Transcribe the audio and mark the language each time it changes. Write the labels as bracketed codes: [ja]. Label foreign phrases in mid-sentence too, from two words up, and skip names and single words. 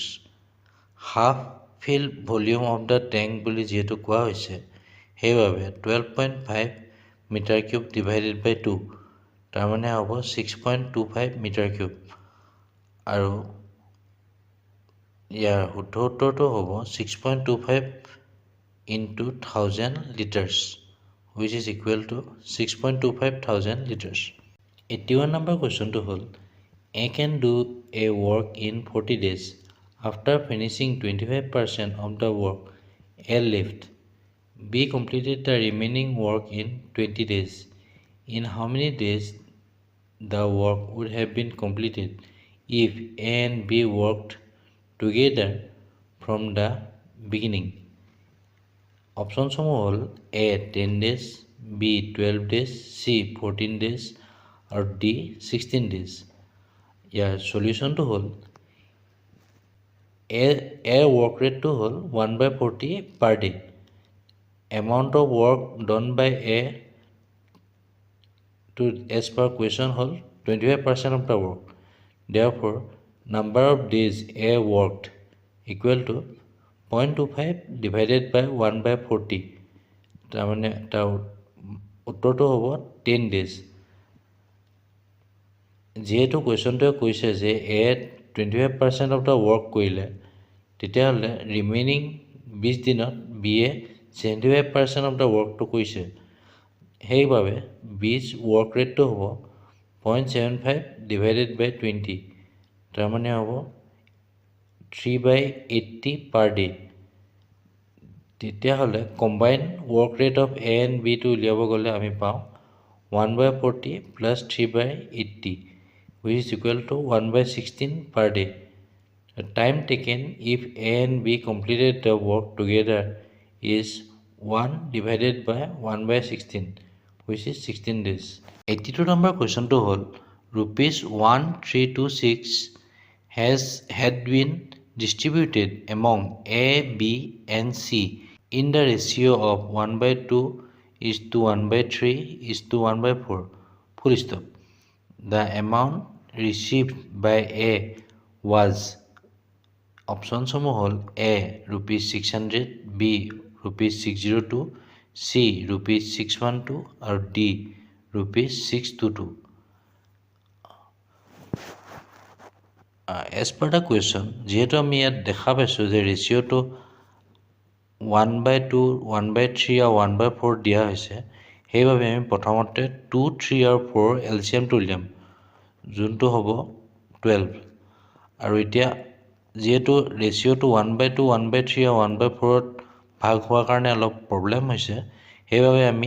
[en] half fill volume of the tank [as] বুলি যিহেতু কোৱা হৈছে, সেইবাবে [en] 12.5 meter cube divided by 2, [as] তাৰমানে হ'ব [en] 6.25 meter cube. [as] আৰু ইয়াৰ শুদ্ধ উত্তৰটো হ'ব 6.25 [en] into 1000 liters, which is equal to 6.25 thousand liters. 81 number question to hold. A can do a work in 40 days. After finishing 25% of the work A left, B completed the remaining work in 20 days. In how many days the work would have been completed if A and B worked together from the beginning? Options হ'ল A 10 days, B 12 days, C 14 days, আৰু D 16 days. [as] ইয়াৰ সলিউশ্যনটো হ'ল [en] A's work rateটো [as] হ'ল 1/40 [en] per day. amount of work done by A to as per question হ'ল 25% of the work. Therefore, number of days A worked equal to 0.25 divided by 1/40. [as] তাৰমানে তাৰ উত্তৰটো হ'ব 10 days. যিহেতু কুৱেশ্যনটোৱে কৈছে যে এ 25% [en] of the work [as] কৰিলে, তেতিয়াহ'লে ৰিমেইনিং 20 দিনত বি এ 75% [en] of the workটো [as] কৰিছে। [en] সেইবাবে 20 work rateটো হ'ব 0.75 divided by 20, [as] তাৰমানে হ'ব [en] 3/80 per day. তেতিয়াহ'লে combine work rate of A and Bটো [as] উলিয়াব গ'লে আমি পাওঁ [en] 1/40 প্লাছ 3/80, which is equal to 1/16 per day. The time taken if A and B completed the work together is 1 divided by 1/16, which is 16 days. 82 number question to hold. Rupees 1326 had been distributed among A, B, and C in the ratio of 1/2 is to 1/3 is to 1/4. Full stop. The amount received by A was options হ'ল A rupees 600, B rupees 602, C rupees 612, আৰু D rupees 622. As per the question, [as] যিহেতু আমি ইয়াত দেখা পাইছোঁ যে ৰেচিঅ'টো 1/2, 1/3 আৰু 1/4 দিয়া হৈছে, সেইবাবে আমি প্ৰথমতে 2, 3 আৰু 4 এলচিএমটো উলিয়াম, যোনটো হ'ব 12। আৰু এতিয়া যিহেতু ৰেচিঅ'টো 1/2 1/3 আৰু 1/4ত ভাগ হোৱাৰ কাৰণে অলপ প্ৰব্লেম হৈছে সেইবাবে আমি